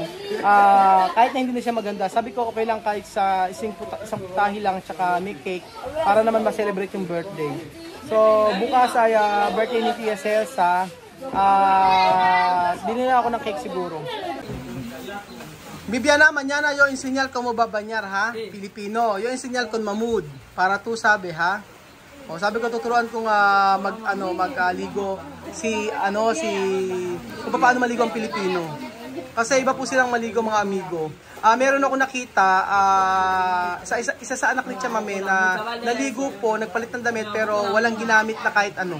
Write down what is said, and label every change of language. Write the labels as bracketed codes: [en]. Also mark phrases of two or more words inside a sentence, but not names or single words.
[tl] Kahit na hindi na siya maganda, sabi ko okay lang kahit sa isang putahe lang tsaka may cake para naman ma-celebrate yung birthday. So, bukas ay birthday ni Tia Cesa. Dinila ako ng cake siguro. Bibiana, [es] mañana yo enseñar cómo va a bañar, ha? Filipino. Yo enseñar con Mahmoud para tú sabe, ha? [tl] O, sabi ko tuturuan kung magligo kung paano maligo ang Pilipino. Kasi iba po silang maligo, mga amigo. Meron ako nakita isa sa anak ni Tia Mami na naligo po, nagpalit ng damit pero walang ginamit na kahit ano.